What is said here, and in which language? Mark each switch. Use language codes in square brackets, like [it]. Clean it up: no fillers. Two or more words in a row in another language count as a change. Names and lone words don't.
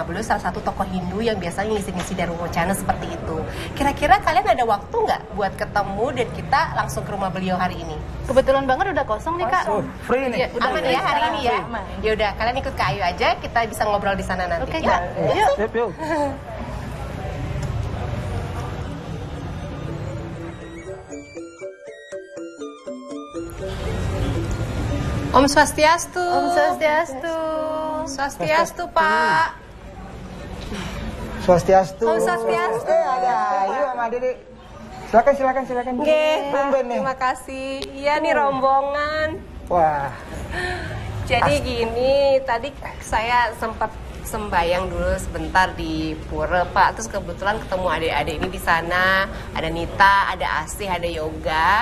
[id] Beliau salah satu tokoh Hindu yang biasanya ngisi-ngisi Darmawacana seperti itu. Kira-kira kalian ada waktu nggak buat ketemu dan kita langsung ke rumah beliau hari ini? Kebetulan banget udah kosong nih Kak. Oh, free nih. Iya, udah Aman free ya hari sekarang. ini ya? Ya udah, kalian ikut Kayu aja, kita bisa ngobrol di sana nanti. Oke, Yuk. Kak. Yuk. Yuk. Om Swastiastu. Om Swastiastu. Swastiastu, Pak. Swastiastu. Om Swastiastu. Ada Ayu sama Dede. Silakan. Oke, Tumben nih. terima kasih. Iya nih rombongan. Wah, Jadi gini, tadi saya sempat sembayang dulu sebentar di pura, Pak. Terus kebetulan ketemu adik-adik ini di sana. Ada Nita, ada Asih, ada Yoga.